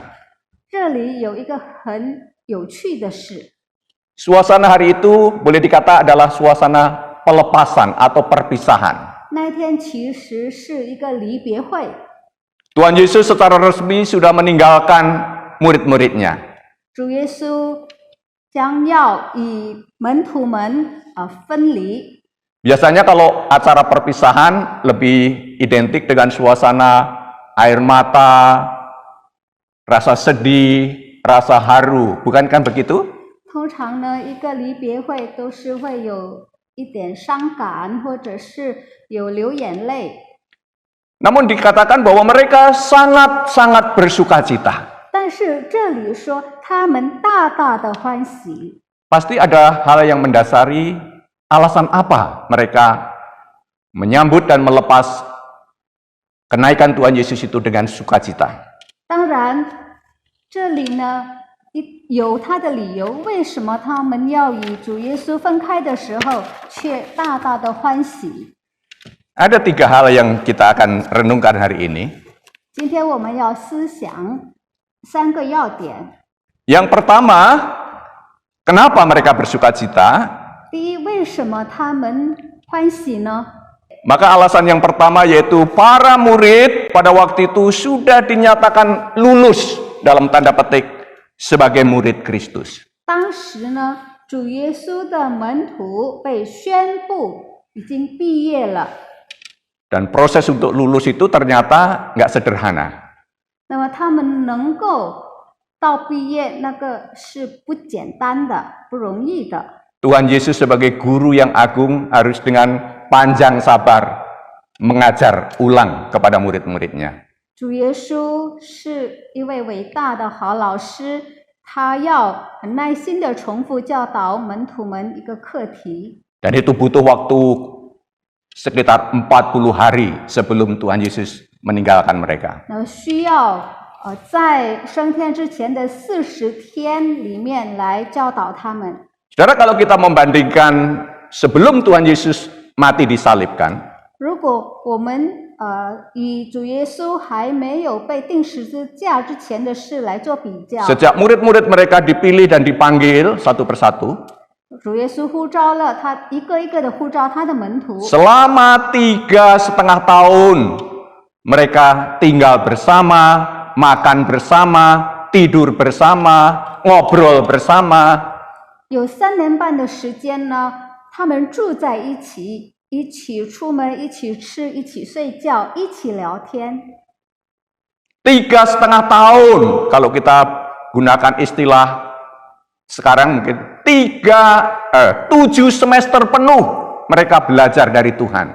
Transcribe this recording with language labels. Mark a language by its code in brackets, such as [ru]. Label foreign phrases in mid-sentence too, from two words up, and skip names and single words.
[zh] 这里有一个很有趣的事， [id] Suasana hari itu boleh dikata adalah suasana pelepasan atau perpisahan. [zh] 那天其实是一个离别会。 [id] Tuhan Yesus secara resmi sudah meninggalkan murid-muridnya. [zh] 主耶稣将要与门徒们分离。 [id] Biasanya kalau acara perpisahan lebih identik dengan suasana air mata, rasa sedih, rasa haru, bukankah begitu? [zh] 通常呢，一个离别会都是会有一点伤感，或者是有流眼泪。 [id] Namun dikatakan bahwa mereka sangat-sangat bersukacita. [zh] 但是这里说他们大大的欢喜， [id] Pasti ada hal yang mendasari alasan apa mereka menyambut dan melepas kenaikan Tuhan Yesus itu dengan sukacita. [zh] 当然这里呢有他的理由，为什么他们要与主耶稣分开的时候却大大的欢喜？ [id] Ada 3 hal yang kita akan renungkan hari ini. [zh] 今天我们要思想3个要点。 [id] Yang pertama, kenapa mereka bersukacita? [zh] 第一，为什么他们欢喜呢？ [id] Maka alasan yang pertama yaitu para murid pada waktu itu sudah dinyatakan lulus dalam tanda petik sebagai murid Kristus. [zh] 当时呢，主耶稣的门徒被宣布已经毕业了。 [id] Dan proses untuk lulus itu ternyata nggak sederhana. [zh] 那么他们能够到毕业，那个是不简单的，不容易的。 [id] Tuhan Yesus sebagai guru yang agung harus dengan panjang sabar mengajar ulang kepada murid-muridnya. [zh] 主耶稣是一位伟大的好老师，他要很耐心的重复教导门徒们一个课题。 [id] Dan itu butuh waktu sekitar 40 hari sebelum Tuhan Yesus meninggalkan mereka. [zh] 那需要在升天之前的40天里面来教导他们。 [id] Saudara, kalau kita membandingkan sebelum Tuhan Yesus mati disalibkan, [zh] 如果我们以主耶稣还没有被钉十字架之前的事来做比较， [id] sejak murid-murid mereka dipilih dan dipanggil satu persatu, [zh] 主耶稣呼召了他一个一个的呼召他的门徒， [id] selama 3,5 tahun mereka tinggal bersama, makan bersama, tidur bersama, ngobrol bersama. [zh] 有3年半的时间呢，他们住在一起，一起出门，一起吃，一起睡觉，一起聊天。 [id] 3,5 tahun, kalau kita gunakan istilah sekarang mungkin 7 semester penuh mereka belajar dari Tuhan.